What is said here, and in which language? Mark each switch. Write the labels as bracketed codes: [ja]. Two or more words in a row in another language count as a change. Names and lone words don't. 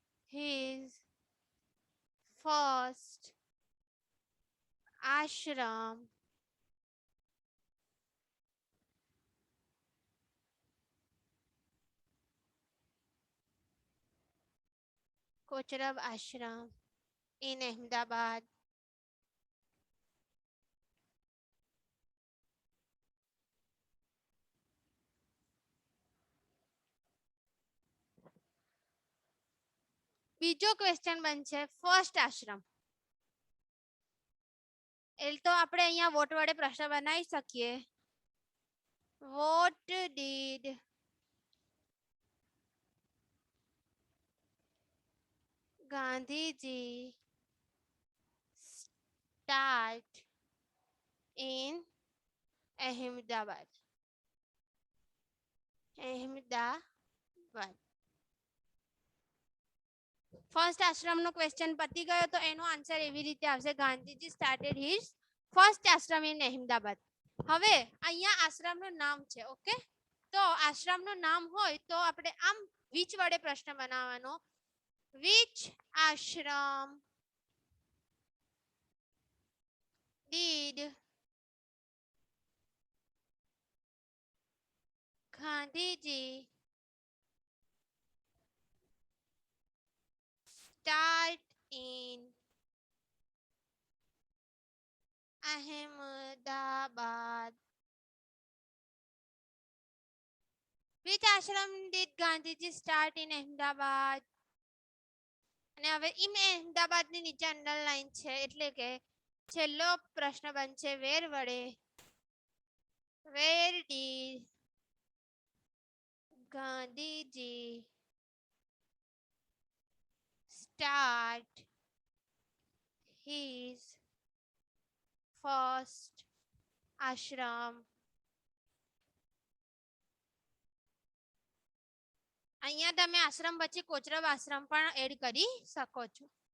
[en] his first ashram Kocharab ashram in Ahmedabad. [gu] બીજો ક્વેશ્ચન બનશે [en] first ashram. [gu] એ તો આપણે અહીંયા વોટ વડે પ્રશ્ન બનાવી શકીએ. [en] what did Gandhiji start in Ahmedabad. Ahmedabad. [gu] ફર્સ્ટ આશ્રમનો ક્વેશ્ચન પતી ગયો તો એનો આન્સર એવી રીતે આવશે [en] Gandhiji started his first ashram in Ahmedabad. [gu] હવે અહીંયા આશ્રમનું નામ છે. ઓકે, તો આશ્રમનું નામ હોય તો આપણે આમ વિચ વડે પ્રશ્ન બનાવવાનો. [en] which ashram did ગાંધીજી start in Ahmedabad. Which ashram did Gandhiji start in Ahmedabad? [gu] અને હવે [en] in Ahmedabad [gu] ની નીચે અંડરલાઈન છે એટલે કે છેલ્લો પ્રશ્ન બનશે વેર વડે. [en] where did Gandhiji start his first ashram. [gu] અહીંયા તમે આશ્રમ પછી કોચરબ આશ્રમ પણ એડ કરી શકો છો.